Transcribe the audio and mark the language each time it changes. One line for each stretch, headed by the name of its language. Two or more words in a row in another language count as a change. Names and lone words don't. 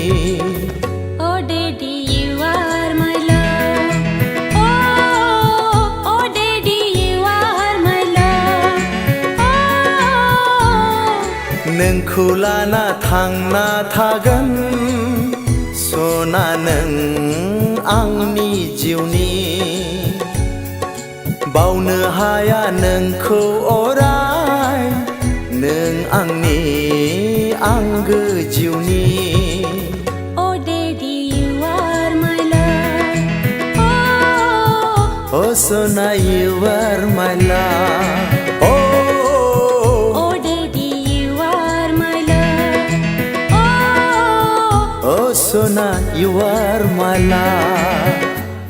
Bodo: नोंखौ लाना थांना थागोन सना नों आंनि जिउनि बावनो हाया नोंखौ अराय नों आंनि आंगो जिउनि
English: Oh Daddy, you are my love. Oh Sona, you are my love. Oh Sona, you are my love.